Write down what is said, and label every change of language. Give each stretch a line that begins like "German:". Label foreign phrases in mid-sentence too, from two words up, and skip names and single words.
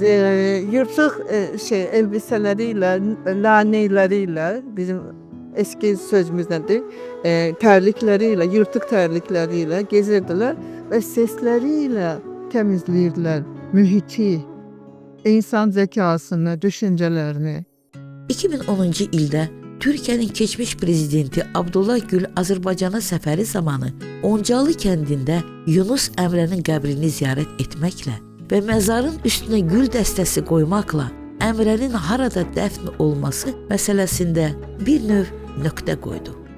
Turkish: yırtık elbiseleriyle, laneyleriyle, bizim eski sözümüzdendir, terlikleriyle, yırtık terlikleriyle gezirdiler ve sesleriyle temizleyirdiler mühiti, insan zekasını, düşüncelerini.
Azerbaijani: 2010-cu ildə Türkiyənin keçmiş prezidenti Abdullah Gül Azərbaycana səfəri zamanı Oncalı kəndində Yunus Əmrənin qəbrini ziyarət etməklə və məzarın üstünə gül dəstəsi qoymaqla Əmrənin harada dəfn olması məsələsində bir növ nöqtə qoydu.